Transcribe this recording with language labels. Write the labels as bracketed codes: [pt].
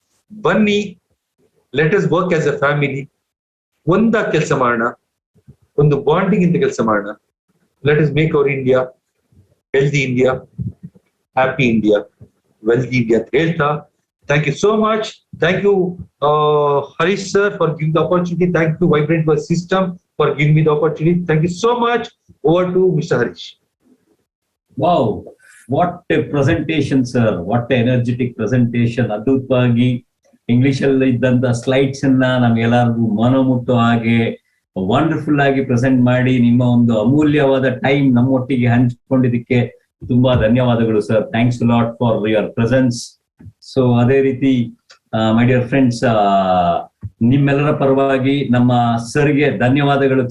[kn] ಬನ್ನಿ, [en] Let us work as a family. [kn] ಒಂದಾಗಿ ಕೆಲಸ ಮಾಡೋಣ, ಒಂದು ಬಾಂಡಿಂಗ್ ಇಂದ ಕೆಲಸ ಮಾಡೋಣ. [en] let us make our India healthy India, happy India, wealthy India [kn] ಅಂತ ಹೇಳ್ತಾ, [en] thank you so much. Thank you, Harish sir, for giving the opportunity. Thank you, Vibrant World System, for giving me the opportunity. Thank you so much. Over to Mr. Harish. Wow, what a presentation, sir. What a energetic presentation. [kn] ಅದ್ಭುತವಾಗಿ English ಅಲ್ಲಿ ಇದ್ದಂತ slides ಅನ್ನ ನಮ್ಗೆಲ್ಲರಿಗೂ ಮನಮುಟ್ಟೋ ಹಾಗೆ wonderful ಆಗಿ present ಮಾಡಿ ನಿಮ್ಮ ಒಂದು ಅಮೂಲ್ಯವಾದ ಟೈಮ್ ನಮ್ಮೊಟ್ಟಿಗೆ ಹಂಚಿಕೊಂಡಿದ್ದಕ್ಕೆ ತುಂಬಾ ಧನ್ಯವಾದಗಳು sir. [en] Thanks lot for your presence. So [kn] ಅದೇ ರೀತಿ [en] my dear friends, [kn] ನಿಮ್ಮೆಲ್ಲರ ಪರವಾಗಿ ನಮ್ಮ ಸರ್ಗೆ ಧನ್ಯವಾದಗಳು.